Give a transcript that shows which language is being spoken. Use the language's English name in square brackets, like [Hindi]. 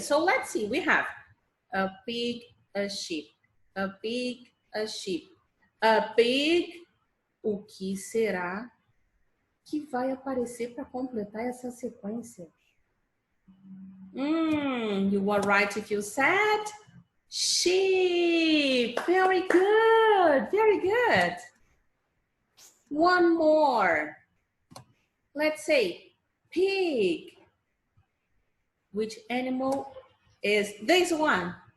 [English] So let's see, we have a pig, a sheep, a pig, a sheep, a pig. [Portuguese] O que será que vai aparecer para completar essa sequência? [English] You were right if you said sheep. Very good, very good. One more. Let's say pig. Which animal is this one?